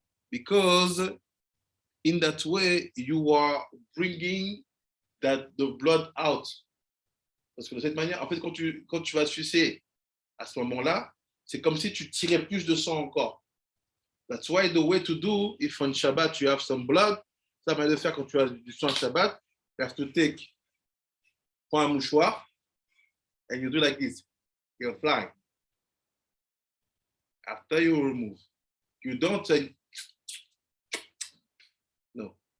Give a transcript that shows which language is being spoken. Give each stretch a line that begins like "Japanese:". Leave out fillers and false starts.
English: Because in that way, you are bringing the blood out.
French: Parce que de cette manière, en fait, quand tu vas sucer à ce moment-là, c'est comme si tu tirais plus de sang encore.
English: That's why the way to do, if on Shabbat you have some blood,
French: ça va le faire quand tu as du sang Shabbat,
English: you have to take,
French: prends un mouchoir,
English: and you do like this. You apply. After you remove. You don't say, no.